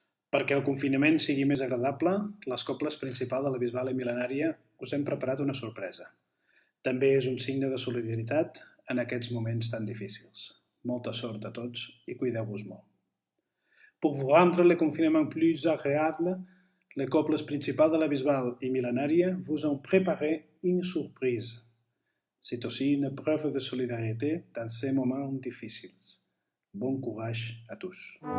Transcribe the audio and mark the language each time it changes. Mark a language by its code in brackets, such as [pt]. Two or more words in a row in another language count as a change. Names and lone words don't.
[ca] Perquè el confinament sigui més agradable, les cobles principals de la Bisbal i Mil·lenària us hem preparat una sorpresa. També és un signe de solidaritat en aquests moments tan difícils. Molta sort a tots i cuideu-vos molt. [fr] Pour vous rendre le confinement plus agréable, les cobles principales de la Bisbal et Millenaria vous ont préparé une surprise. C'est aussi une preuve de solidarité dans ces moments difficiles. Bon courage à tous.